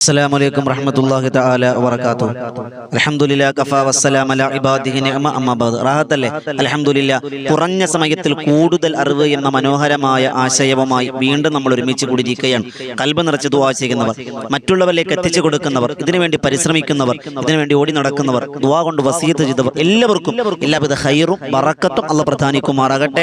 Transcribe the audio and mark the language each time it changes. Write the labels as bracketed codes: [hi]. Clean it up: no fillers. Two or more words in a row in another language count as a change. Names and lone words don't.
[ar] السلام عليكم ورحمة الله تعالى وبركاته. الحمد لله كفى والسلام على عباده نعمة أما بعد. [ml] റാഹത്തല്ലേ അൽഹംദുലില്ലാ. കുറഞ്ഞ സമയത്തിൽ കൂടുതൽ അറിവ് എന്ന മനോഹരമായ ആശയവുമായി വീണ്ടും നമ്മൾ ഒരുമിച്ച് കൂടിയിരിക്കുകയാണ്. കൽബ് നിറച്ച് ദുആ ചെയ്യുന്നവർ, മറ്റുള്ളവരിലേക്ക് എത്തിച്ചു കൊടുക്കുന്നവർ, ഇതിനുവേണ്ടി പരിശ്രമിക്കുന്നവർ, ഇതിനുവേണ്ടി ഓടി നടക്കുന്നവർ, ദുആ കൊണ്ട് വസിയത്ത് ചെയ്തവർ, എല്ലാവർക്കും എല്ലാവിധ ഖൈറും ബറക്കത്തും അല്ലാഹ് പ്രദാനിക്കുമാറാകട്ടെ.